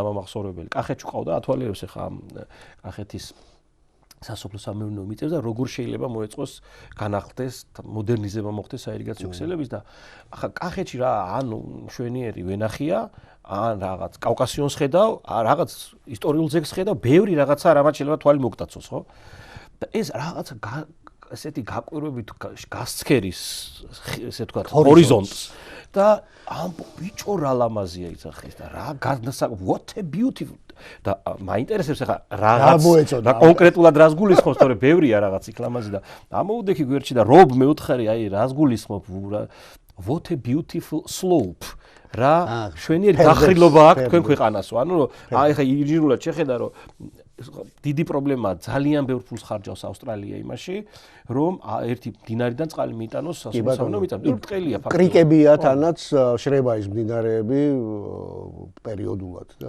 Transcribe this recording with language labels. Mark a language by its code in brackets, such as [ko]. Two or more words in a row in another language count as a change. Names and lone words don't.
[ka] დამამახსოვრებელი კახეთში ყავდა ათვალიერებს ახლა ამ კახეთის სასოფლო სამეურნეო მიწებს და როგორ შეიძლება მოეწყოს განახლდეს მოდერნიზება მოხდეს საირიგაციო ქსელების და ახლა კახეთში რა ანუ მშვენიერი ვენახია ან რაღაც კავკასიონს ხედავ რაღაც ისტორიულ ძეგლს ხედავ ბევრი რაღაცა რამაც შეიძლება თვალი მოგტაცოს ხო და ეს რაღაცა ესეთი გაკვირვებით გასცქერის ესე ვთქვათ ჰორიზონტს და ამ ბიჭო რა ლამაზია იცახეს და რა [en] what a beautiful [ka] და მაინტერესებს ახლა რაღაც და კონკრეტულად რას გულისხმობს თორე ბევრია რაღაც იქ ლამაზი და ამოუდექი გვერდში და რობ მეუთხარი აი რას გულისხმობ [en] what a beautiful slope [ka] რა შვენიერი დახრილობა აქვს თქვენ ქვეყანასო ანუ აი ახლა ინჟინერულად შეხედა რომ დიდი პრობლემაა ძალიან ბევრ ფულს ხარჯავს ავსტრალია იმაში რომ ერთი მდინარიდან წყალი მიიტანოს სასოფლო მიწაზე ბრტყელია ფაქტობრივად კრიკებია თანაც შრება ის მდინარეები პერიოდულად და